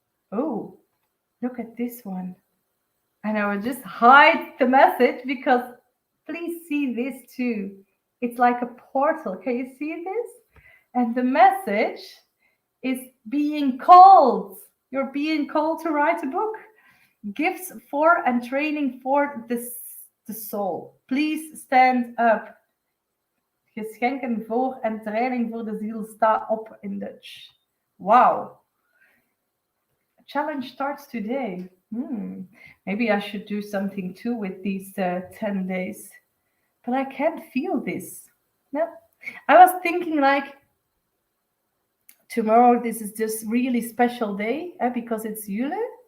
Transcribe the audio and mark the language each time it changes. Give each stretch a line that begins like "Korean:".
English: Oh, look at this one. And I will just hide the message because please see this too. It's like a portal. Can you see this? And the message is being called. You're being called to write a book. Gifts for and training for the soul. Please stand up.
Dutch: Geschenken voor en training voor de ziel. Sta op
English: in Dutch. Wow. A challenge starts today. Maybe I should do something too with these 10 days. But I can't feel this. No. I was thinking like, tomorrow this is just really special day because it's Yule.